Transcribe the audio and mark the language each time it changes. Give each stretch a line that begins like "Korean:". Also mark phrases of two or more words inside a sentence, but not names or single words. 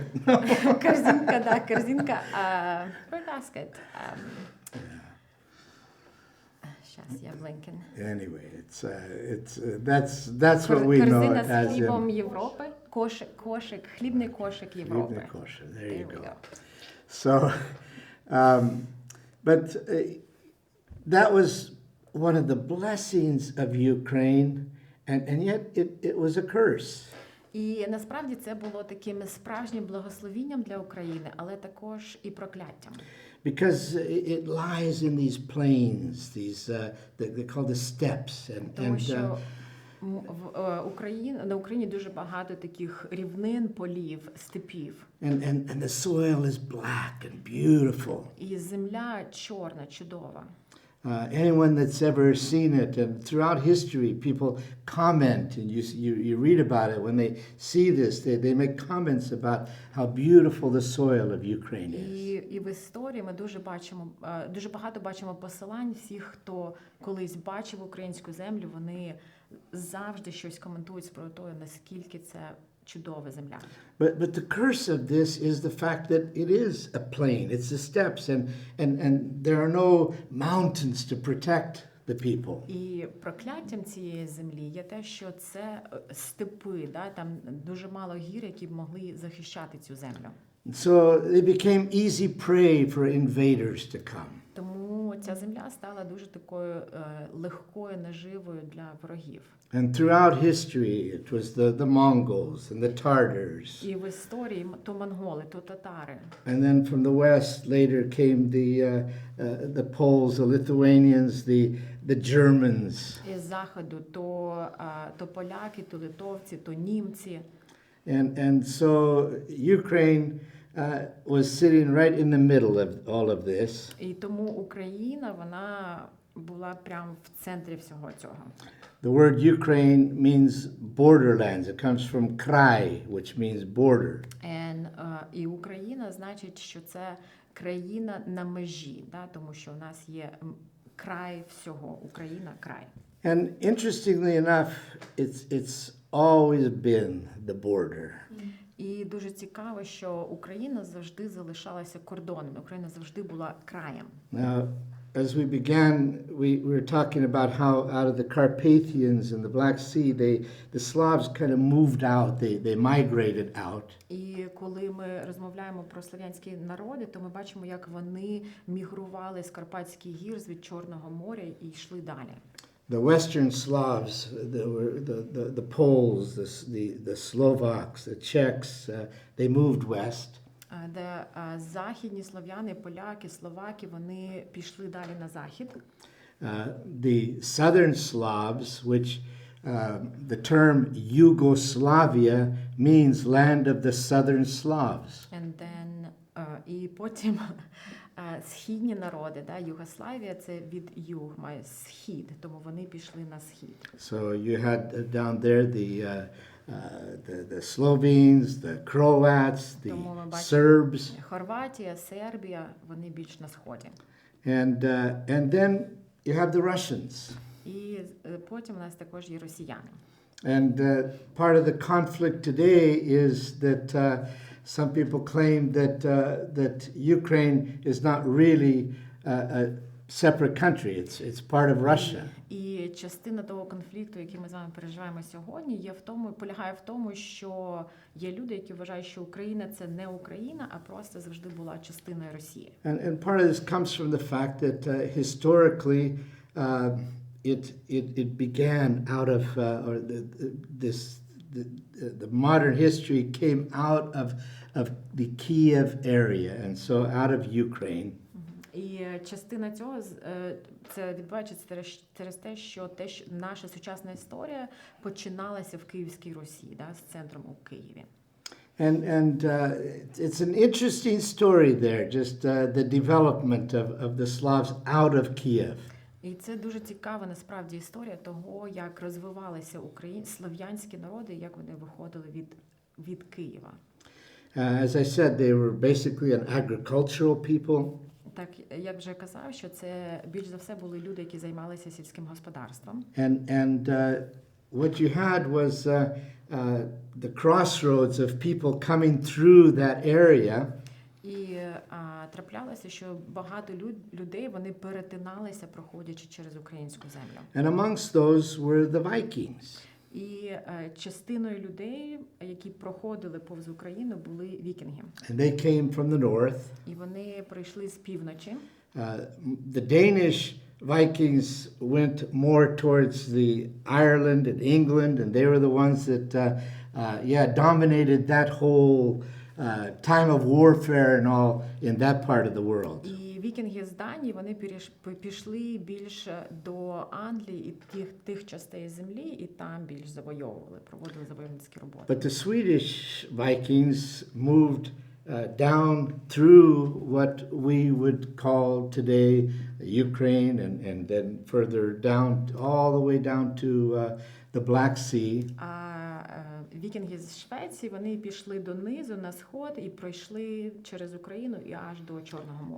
Russian: Корзинка, да, корзинка. Breadbasket. Щас, я blinking.
English: Anyway, that's what we know
Russian: Корзина
English: as
Ukrainian: з хлібом Європи. Кошик, хлібний кошик Європи. Хлібний кошик,
English: there you go. go. So, but that was one of the blessings of Ukraine, and yet it was a curse.
Ukrainian: І насправді це було таким справжнім благословінням для України, але також і прокляттям.
English: Because it lies in these plains, they call the steppes,
Ukrainian: Тому що на Україні дуже багато таких рівнин, полів, степів.
English: And the soil is black and beautiful.
Ukrainian: І земля чорна, чудова.
English: Anyone that's ever seen it, and throughout history, people comment, and you read about it. When they see this, they make comments about how beautiful the soil of Ukraine is.
Ukrainian: І в історії ми дуже багато бачимо посилань всіх, хто колись бачив українську землю, вони завжди щось коментують про те, наскільки це чудова земля.
English: But the curse of this is the fact that it is a plain. It's the steppes, and there are no mountains to protect the people.
Ukrainian: І прокляттям цієї землі є те, що це степи, да, там дуже мало гір, які б могли захищати цю землю.
English: So they became easy prey for invaders to come.
Ukrainian: Тому ця земля стала дуже такою легкою наживою для ворогів.
English: And throughout history, it was the Mongols and the Tartars.
Ukrainian: І в історії то монголи, то татари.
English: And then from the west later came the Poles, the Lithuanians, the Germans.
Ukrainian: Із заходу то поляки, то литовці, то німці.
English: And so Ukraine was sitting right in the middle of all of this.
Ukrainian: І тому Україна, вона була прямо в центрі всього цього.
English: The word Ukraine means borderlands. It comes from kraj, which means border.
Ukrainian: І Україна значить, що це країна на межі, да, тому що у нас є край всього, Україна край.
English: And interestingly enough, it's always been the border.
Ukrainian: І дуже цікаво, що Україна завжди залишалася кордоном. Україна завжди була краєм.
English: Now, as we began, we were talking about how out of the Carpathians and the Black Sea, the Slavs kind of moved out. They migrated out.
Ukrainian: І коли ми розмовляємо про слав'янські народи, то ми бачимо, як вони мігрували з Карпатських гір, від Чорного моря і йшли далі.
English: The Western Slavs, the Poles, the Slovaks, the Czechs, they moved west.
Ukrainian: Де західні слов'яни, поляки, словаки, вони пішли далі на захід.
English: The Southern Slavs, which the term Yugoslavia means land of the Southern Slavs. And then,
Ukrainian: і потім східні народи, да, Югославія, це від юг, має схід, тому вони пішли на схід.
English: So you had down there the Slovenes, the Croats, the
Ukrainian: Тому ми бачимо
English: Serbs,
Ukrainian: Хорватія, Сербія, вони більш на сході.
English: and then you have the Russians.
Ukrainian: І потім у нас також є росіяни.
English: And part of the conflict today is that some people claim that Ukraine is not really a separate country. It's part of Russia.
Ukrainian: І частина того конфлікту, який ми з вами переживаємо сьогодні, полягає в тому, що є люди, які вважають, що Україна це не Україна, а просто завжди була частиною Росії.
English: And part of this comes from the fact that historically it began out of the modern history came out of the Kiev area, and so out of Ukraine.
Ukrainian: І частина цього це відбувається через те, що наша сучасна історія починалася в Київській Русі, да, з центром у Києві.
English: And it's an interesting story there, just the development of the Slavs out of Kiev.
Ukrainian: І це дуже цікава насправді історія того, як розвивалися слов'янські народи, як вони виходили від Києва.
English: As I said, they were basically an agricultural people.
Ukrainian: Так, як вже казав, що це більш за все були люди, які займалися сільським господарством.
English: And what you had was the crossroads of people coming through that area.
Ukrainian: І траплялося, що багато людей, вони перетиналися, проходячи через українську землю.
English: And amongst those were the Vikings.
Ukrainian: І частиною людей, які проходили повз Україну, були вікінги.
English: And they came from the north.
Ukrainian: І вони прийшли з півночі.
English: The Danish Vikings went more towards the Ireland and England, and they were the ones that dominated that whole time of warfare and all in that part of the world.
Ukrainian: І вікінги з Данії, вони пішли більш до Англії і тих частей землі, і там більш завойовували, проводили завойовницькі роботи.
English: But the Swedish Vikings moved down through what we would call today Ukraine, and then further down, all the way down to the Black Sea.
Ukrainian: Вікінги з Швеції, вони пішли донизу, на сход, і пройшли через Україну і аж до Чорного моря.